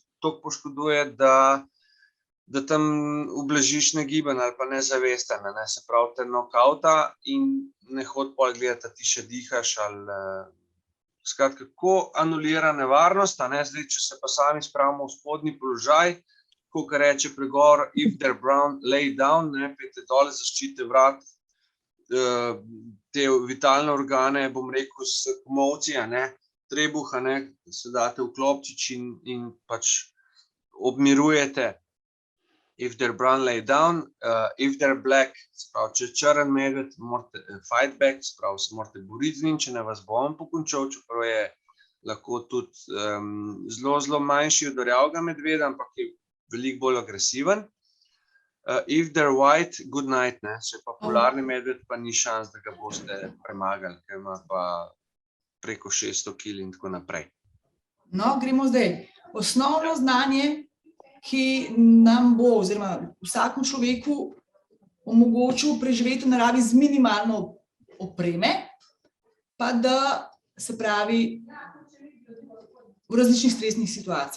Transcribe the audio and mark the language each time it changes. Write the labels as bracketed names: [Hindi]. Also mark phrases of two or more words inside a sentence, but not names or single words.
[Slovenian] toliko poškoduje, da tam ublažiš negiben ali pa nezavesten, ne, se pravi te nokauta in ne hodi pol gledati, da ti še dihaš ali skratka, kako anulira nevarnost, a ne, zdaj, če se pa sami spravimo v spodnji položaj, kakor reče pregor, [English] if they're brown, lay down, [Slovenian] ne, pejte dole, zaščite vrat, te vitalne organe, bom rekel, s komolci, a ne, trebuh, a ne, se date v klobčič in pač obmirujete. [English] If they're brown, lay down, if they're black, [Slovenian] se pravi, če je črn medved, morate [English] fight back, [Slovenian] se pravi, se morate boriti z njim, če ne vas bo on pokončal, čeprav je lahko tudi zelo manjši od rjavega medveda, ampak je veliko bolj agresiven. [English] If they're white, good night, [Slovenian] ne, če je pa polarni medved, pa ni šans, da ga boste premagali, ker ima pa preko 600 kil in tako naprej. No, gremo zdaj. Osnovno znanje, ki nam bo, oziroma vsakemu človeku omogočil preživeti v naravi z minimalno opreme, pa da, se pravi, v različnih stresnih situacijah.